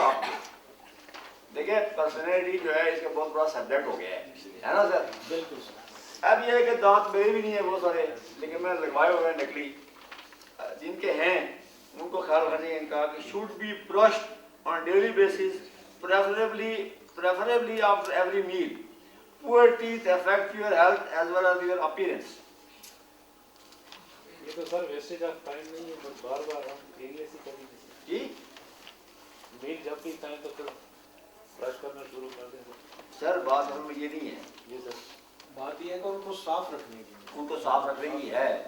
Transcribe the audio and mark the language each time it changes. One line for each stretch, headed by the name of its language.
Urdu: آپ دیکھیں پرسنالٹی جو ہے اس کا بہت بڑا سبجیکٹ ہو گیا ہے نا سر. بالکل سر. اب یہ ہے کہ دانت میرے بھی نہیں ہیں بہت سارے, لیکن میں نے لگوائے ہوئے ہیں نکلی. جن کے ہیں ان کو خیال رکھنا چاہیے ان کا کہ
English: should be brushed on daily basis, preferably after every meal. Poor teeth affect your health as well as your appearance.
Urdu: یہ تو سر
English: wastage of time
Urdu: نہیں ہے, بس بار بار ہم کیئرلیس ہی کریں جی میل جب بھی کھائیں تو پھر برش کرنا شروع کر دیں. سر بات ہم میں یہ نہیں ہے, یہ سر بات یہ ہے کہ ان کو صاف رکھنے کی, ان کو صاف رکھنے کی ہے.